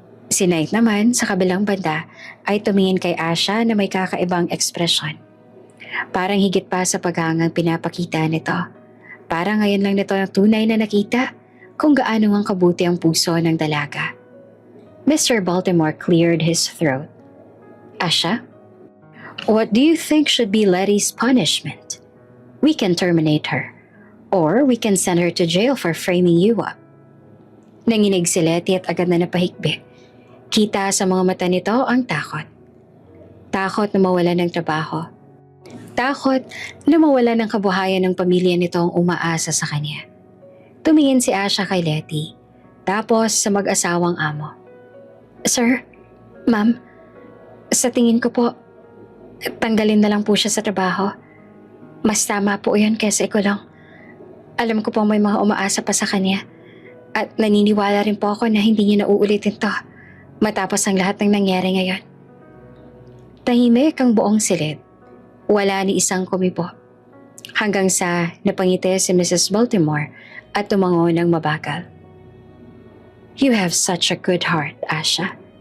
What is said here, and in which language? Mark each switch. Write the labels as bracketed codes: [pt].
[tl] Si Knight naman sa kabilang banda ay tumingin kay Asha na may kakaibang ekspresyon. Parang higit pa sa paghangang pinapakita nito. Parang ngayon lang nito ang tunay na nakita kung gaano ang kabuti ang puso ng dalaga. [en] Mr. Baltimore cleared his throat. Asha, what do you think should be Letty's punishment? We can terminate her, or we can send her to jail for framing you up. [tl] Nanginig si Letty at agad na napahikbi. Kita sa mga mata nito ang takot. Takot na mawala ng trabaho. Takot na mawala ng kabuhayan ng pamilya nitong umaasa sa kanya. Tumingin si Asha kay Letty, tapos sa mag-asawang amo. Sir, Ma'am, sa tingin ko po, tanggalin na lang po siya sa trabaho. Mas tama po yun kaysa ikulong. Alam ko po may mga umaasa pa sa kanya. At naniniwala rin po ako na hindi niya nauulitin to matapos ang lahat ng nangyari ngayon. Tahimik ang buong silid. Wala ni isang kumibo. Hanggang sa napangiti si Mrs. Baltimore at tumango ng mabagal. [en] You have such a good heart, Asha.